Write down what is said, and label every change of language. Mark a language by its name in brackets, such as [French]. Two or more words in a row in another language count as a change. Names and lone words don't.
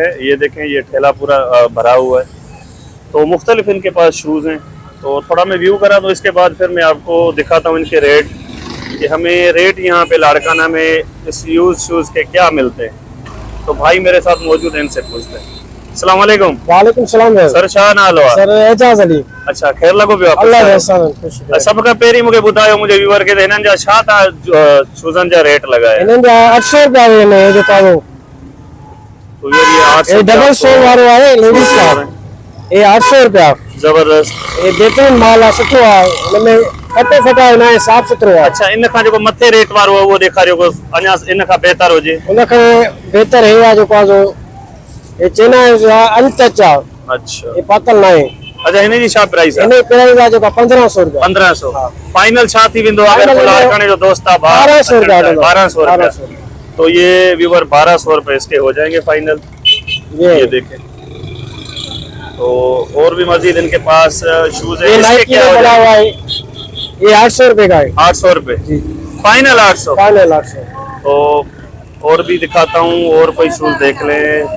[Urdu] یہ دیکھیں یہ ٹھیلا پورا بھرا ہوا ہے۔ تو مختلف ان کے پاس شوز ہیں. تو تھوڑا میں ویو کرا، تو اس کے بعد پھر میں آپ کو دکھاتا ہوں ان کے ریٹ، کہ ہمیں ریٹ یہاں پہ لاڑکانہ میں اس [English] use shoes [Urdu] کے کیا ملتے ہیں. تو بھائی میرے ساتھ موجود ہیں، ان سے پوچھتے ہیں. [Arabic] السلام عليكم. وعليكم السلام [Sindhi] सर, छा नालो आहे? सर एजाज अली। अच्छा, खैर लगो पियो? अल्लाह सब खां पहिरीं मूंखे ॿुधायो मुंहिंजे व्यूअर खे, त हिननि जा छा तव्हां शूज़नि जा रेट लगाया? हिननि जा 800 रुपया आहिनि जो ताज़ो। [Urdu] تو یہ 800 [English] double sole [Sindhi] वारो आहे लेडीज़ का, ये 800 रुपया। जबरदस्त, ये बेहतरीन माल आहे, सुठो आहे, इनमें फटो फटा न आहे, साफ़ सुथरो आहे। अच्छा, इन खां जेको मथे रेट वारो आहे उहो ॾेखारियो, को अञा इन खां बहितर हुजे। उन खां बहितर हे आहे जेको आहे जो ये चेना जो अनटच आहे। अच्छा, ये पातल न आहे। अच्छा, हिन जी छा प्राइस आहे? हिन प्राइस आहे जेको 1500 रुपया। 1500। फाइनल छा थी वेंदो अगर लाड़काने जो दोस्त आहे? 1200 रुपया। 1200 रुपया। [Urdu] تو یہ ویوئر 1200 روپے اس کے ہو جائیں گے فائنل. یہ دیکھیں. تو اور بھی مزید ان کے پاس شوز ہے. اس کے کیا بڑا ہوا ہے؟ یہ 800 روپے کا ہے. 800 روپے فائنل؟ 800 فائنل 800. تو اور بھی دکھاتا ہوں، اور کوئی شوز دیکھ لیں.